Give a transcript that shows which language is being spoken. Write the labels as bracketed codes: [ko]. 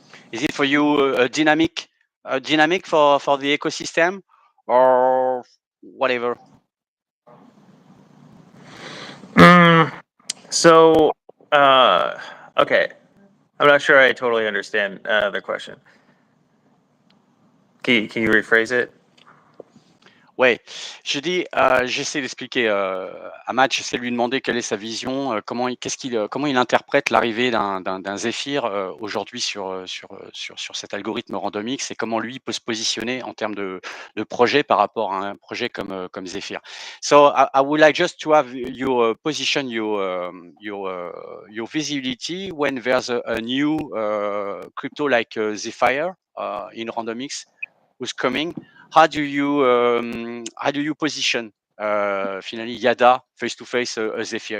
[en] Is it for you dynamic for the ecosystem or whatever? So, okay, I'm not sure I totally understand the question. Can you rephrase it? [fr] Ouais, je dis, j'essaie d'expliquer à Matt, j'essaie de lui demander quelle est sa vision, comment il interprète l'arrivée d'un Zephyr aujourd'hui sur cet algorithme Randomx et comment lui peut se positionner en termes de projet par rapport à un projet comme Zephyr. [en] So I would like just to have your position, your visibility when there's a new crypto like Zephyr in Randomx who's coming. How do you position finally Yada face to face Zephyr?